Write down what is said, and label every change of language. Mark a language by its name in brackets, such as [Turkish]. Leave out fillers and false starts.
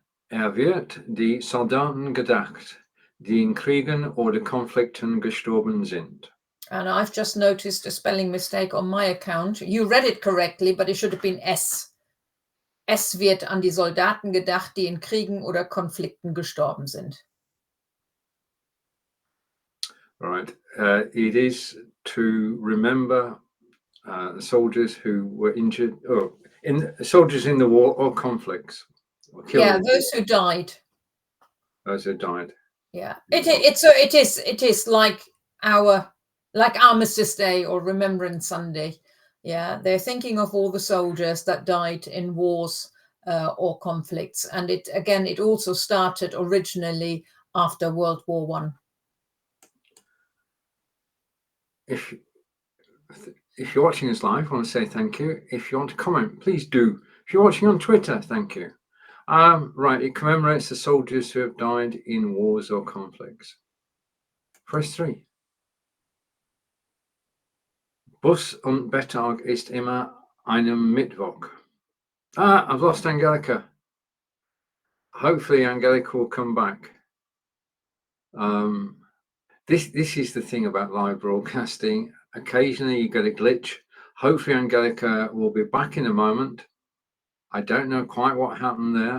[German] Wird die Soldaten gedacht, die in Kriegen oder Konflikten gestorben sind. [English] And I've just noticed a spelling mistake on my account. You read it correctly, but it should have been S. [German] Es wird an die Soldaten gedacht, die in Kriegen oder Konflikten gestorben sind. [English] Right. It is to remember the soldiers who were injured, or soldiers in the war or conflicts. Or Yeah, those who died. Those who died. Yeah, it is like our Armistice Day or Remembrance Sunday. Yeah, they're thinking of all the soldiers that died in wars or conflicts, and it also started originally after World War One. If you're watching us live, I want to say thank you. If you want to comment, please do. If you're watching on Twitter, thank you. Right, it commemorates the soldiers who have died in wars or conflicts. Verse 3. [German] Bus und Bettag ist immer einem Mittwoch. [English] I've lost Angelika. Hopefully Angelika will come back. This is the thing about live broadcasting. Occasionally you get a glitch. Hopefully Angelika will be back in a moment. I don't know quite what happened there.